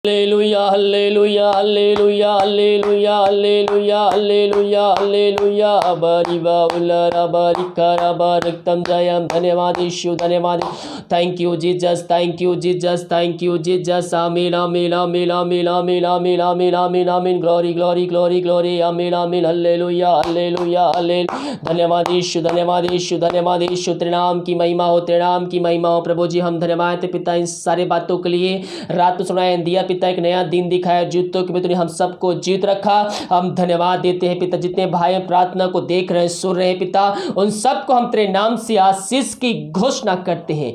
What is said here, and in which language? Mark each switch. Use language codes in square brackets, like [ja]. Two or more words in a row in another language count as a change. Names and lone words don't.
[en] Hallelujah, hallelujah, hallelujah, hallelujah, hallelujah, hallelujah, hallelujah. Bariva ulara barikara bariktam jayam. [hi] धन्यवाद यीशु, धन्यवाद. [en] Thank you Jesus, thank you Jesus, thank you Jesus. Amen, amen, amen, amen, amen, amen, amen, amen, amen. Glory, glory, glory, glory. Amen, amen. Hallelujah, hallelujah, hallelujah. [hi] धन्यवाद यीशु, धन्यवाद यीशु, धन्यवाद यीशु. तेरे नाम की महिमा हो, तेरे नाम की महिमा हो प्रभु जी. हम धन्यवाद पिता इन सारे बातों के लिए. रात को सुनाया दिया पिता, एक नया दिन दिखाया, जीतों के तूने हम सबको जीत रखा. हम धन्यवाद देते हैं पिता. जितने भाई प्रार्थना को देख रहे हैं, सुन रहे हैं पिता, उन सबको हम तेरे नाम से आशीष की घोषणा करते हैं.